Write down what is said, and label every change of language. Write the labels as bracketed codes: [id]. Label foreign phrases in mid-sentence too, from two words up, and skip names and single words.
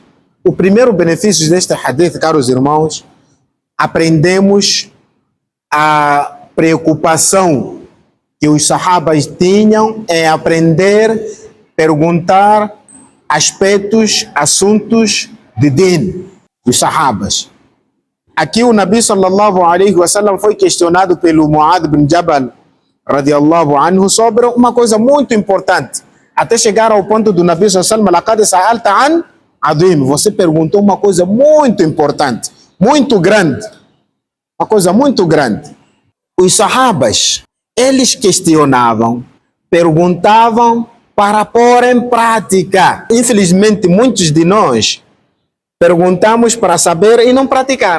[pt] O primeiro benefício deste hadith, caros irmãos, aprendemos a preocupação que os sahabas tinham em aprender, perguntar aspectos, assuntos de din, dos sahabas. Aqui o Nabi [ar] صلى الله عليه وسلم [pt] foi questionado pelo Mu'adh bin Jabal [ar] رضي الله عنه [pt] sobre uma coisa muito importante, até chegar ao ponto do Nabi [ar] صلى الله عليه وسلم, لقد سألت عن عظيم, [pt] você perguntou uma coisa muito importante, muito grande, uma coisa muito grande. Os sahabas, eles questionavam, perguntavam para pôr em prática. Infelizmente, muitos de nós perguntamos para saber e não praticar.